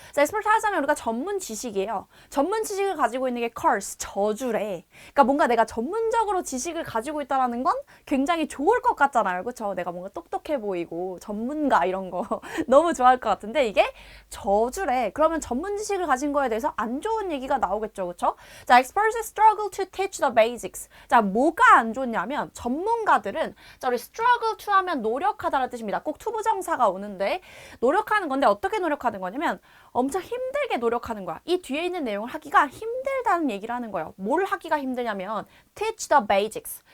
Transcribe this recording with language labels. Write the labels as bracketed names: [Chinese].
[Korean] 자, expertise 하면 우리가 전문 지식이에요. 전문 지식을 가지고 있는 게 curse, 저주래. 그러니까 뭔가 내가 전문적으로 지식을 가지고 있다라는 건 굉장히 좋을 것 같잖아요. 그쵸? 내가 뭔가 똑똑해 보이고 전문가 이런 거 너무 좋아할 것 같은데 이게 저주래. 그러면 전문 지식을 가진 거에 대해서 안 좋은 얘기가 나오겠죠. 그쵸? [English] 자, experts struggle to teach the basics. [Korean] 자, 뭐가 안 좋냐면 전문가들은 자, 우리 struggle to 하면 노력하다라는 뜻입니다. 꼭 투부정사가 오는데 노력하는 건데 어떻게 노력하는 거냐면 엄청 힘들게 노력하는 거야. 이 뒤에 있는 내용을 하기가 힘들다는 얘기를 하는 거예요. 뭘 하기가 힘들냐면 [English] teach the basics.